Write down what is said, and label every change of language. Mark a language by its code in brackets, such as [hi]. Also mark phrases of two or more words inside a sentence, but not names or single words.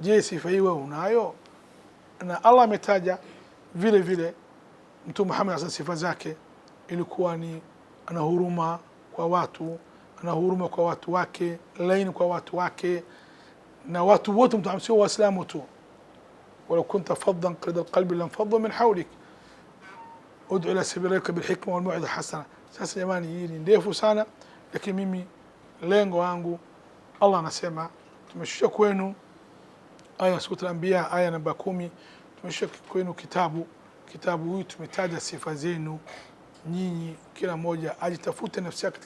[sw] Je, sifa hii wewe unayo? Na Allah ametaja vile vile Mtume Muhammad asa sifa zake ilikuwa ni ana huruma kwa watu, ana huruma kwa watu wake, laini kwa watu wake, na watu wote Mtume sio waislamu tu. [ar] ولو كنت فظا قليل القلب لانفضوا من حولك ادعو الى سبيل ربك بالحكمه والموعظه الحسنه. [sw] Sasa jamani, hii ni ndefu sana, lakini mimi lengo wangu, Allah anasema tumeshusha kwenu aya sura al-Anbiya aya namba 10, tumeshusha kwenu kitabu hii tumetaja sifa zenu nyinyi, kila mmoja ajitafute nafsi yake.